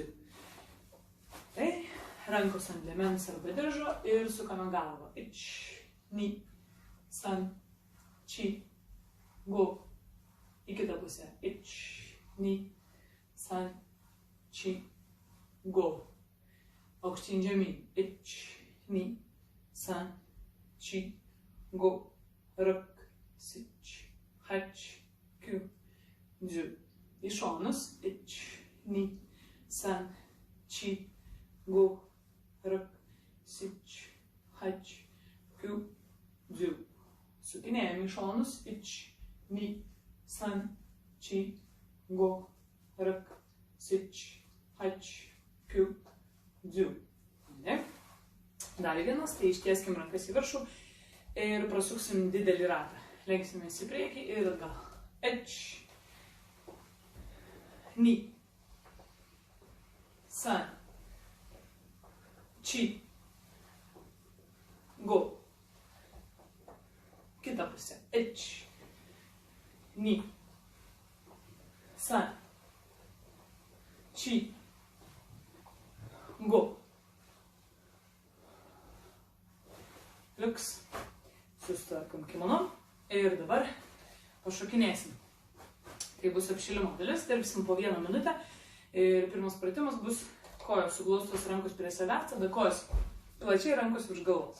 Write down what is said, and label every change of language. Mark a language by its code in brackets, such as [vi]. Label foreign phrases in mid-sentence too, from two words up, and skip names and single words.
[lt] Tai rankos ant liemens arba diržo ir sukame galvą. [ja] 一、二、三、四, go. [lt] Į kitą pusę. [ja] 一、二、三、四, go. [lt] Aukštyn žemyn. [ja] 一、二、三、四、五, 六、七、八、九、十. [lt] Į šonus. [ja] 一、二、三、四、五, 六、七、八、九、十. [lt] Sukinėjame į šonus. [ja] 一、二、三、四、五, 六、七、八、九、十. [lt] Dar vienas, tai ištieskim rankas į viršų ir prasuksim didelį ratą. Lenksimės į priekį ir atgal. [ja] 一、二、三、四、五. [lt] Kita pusė. [ja] 一、二、三、四, go. [lt] Liuks. Susitvarkom kimono. Ir dabar pašokinėsim. Tai bus apšilimo dalis, dirbsim po 1 minutę. Ir pirmas pratimas bus kojos suglaustos rankos prie savęs, tada kojos plačiai, rankos virš galvos.